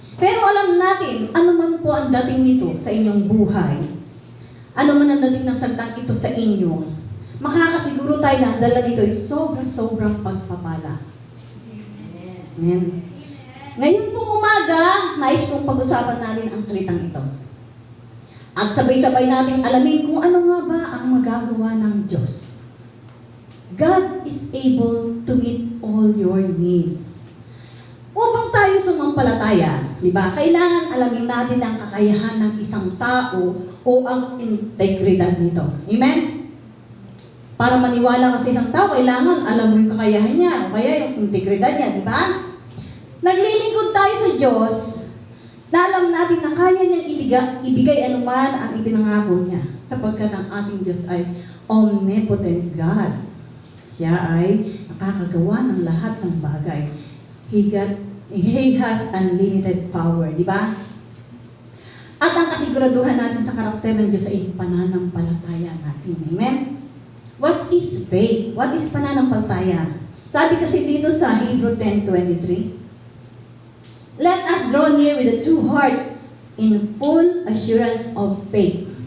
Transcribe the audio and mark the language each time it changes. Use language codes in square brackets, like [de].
[tl] Pero alam natin, ano man po ang dating nito sa inyong buhay, ano man ang dating ng salitang ito sa inyo, makakasiguro tayo na ang dala dito ay sobrang pagpapala. Amen. Ngayon pong umaga, nais kong pag-usapan natin ang salitang ito. At sabay-sabay natin alamin kung ano nga ba ang magagawa ng Diyos. [en] God is able to meet all your needs. [tl] Upang tayo sumampalataya, di ba? Kailangan alamin natin ang kakayahan ng isang tao o ang integridad nito. Amen? Para maniwala ka sa isang tao, kailangan alam mo yung kakayahan niya o kaya yung integridad niya, di ba? Naglilingkod tayo sa Diyos na alam natin na kaya niyang ibigay anuman ang ipinangako niya sapagkat ang ating Diyos ay omnipotent God. Siya ay nakakagawa ng lahat ng bagay. [en] He has unlimited power, di ba? [tl] At ang kasiguraduhan natin sa karakter ng Diyos ay pananampalataya natin. [en] Amen? What is faith? What is pananampalataya? [tl] Sabi kasi dito sa [en] Hebrew 10:23, let us draw near with a true heart in full assurance of faith.